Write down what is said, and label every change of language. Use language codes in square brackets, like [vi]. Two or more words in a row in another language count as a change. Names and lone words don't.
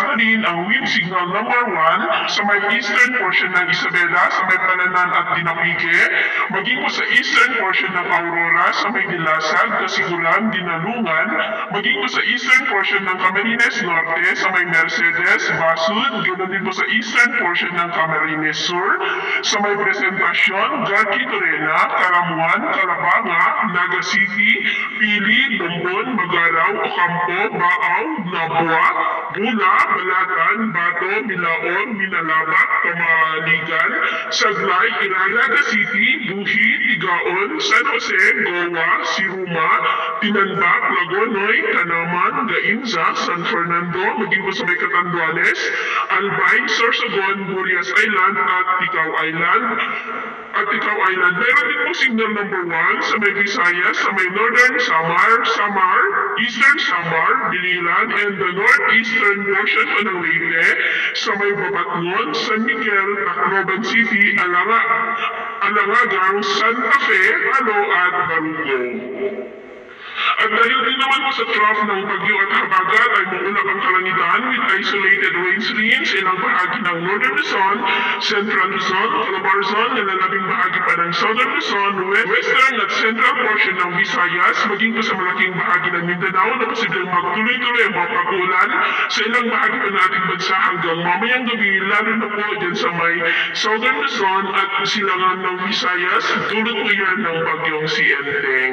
[tl] na rin ang wind signal number 1 sa may [en] eastern portion [tl] ng Isabela, sa may Palanan at Dinapique, maging po sa [en] eastern portion [tl] ng Aurora, sa may Dilasag, Kasiguran, Dinalungan, maging po sa [en] eastern portion [tl] ng Camarines Norte, sa may Mercedes, Basud, ganoon din po sa [en] eastern portion [tl] ng Camarines Sur, sa may Presentacion, Garki Torena, Caramuan, Calabanga, Naga City, Pili, Bombon, Magaraw, Ocampo, Baaw, Nabua, Bula, Balatan, Bato, Milaon, Minalabak, Kamaligan, Saglay, Iraga City, Buhi, Tigaon, San Jose, Goa, Siruma, Tinanbak, Lagonoy, Tanaman, Gainza, San Fernando, maging po sa may Catanduanes, Albay, Sorsogon, Burias Island at Ticao Island. Meron din po signal number 1 sa may Visayas, sa may Northern Samar, Eastern Samar, Bililan, [en] and the northeastern portion [tl] po ng Leyte, sa may Babatnon, San Miguel, Tacloban City, Alangagang, Santa Fe, Alo at Barugo. At dahil din naman po sa trough ng bagyo at habagat ay maulap ang kalangitan [en] with isolated rain streams [tl] ilang bahagi ng Northern Luzon, Central Luzon, Calabarzon, na lalabing bahagi pa ng Southern Luzon, Western at [en] Central portion [tl] ng Visayas, maging po sa malaking bahagi ng Mindanao na posibleng magtuloy-tuloy ang mga pag-ulan sa ilang bahagi pa ng ating bansa hanggang mamayang gabi, lalo na po dyan sa may Southern Luzon at silangan ng Visayas, dulot po yan ng bagyong si Enteng.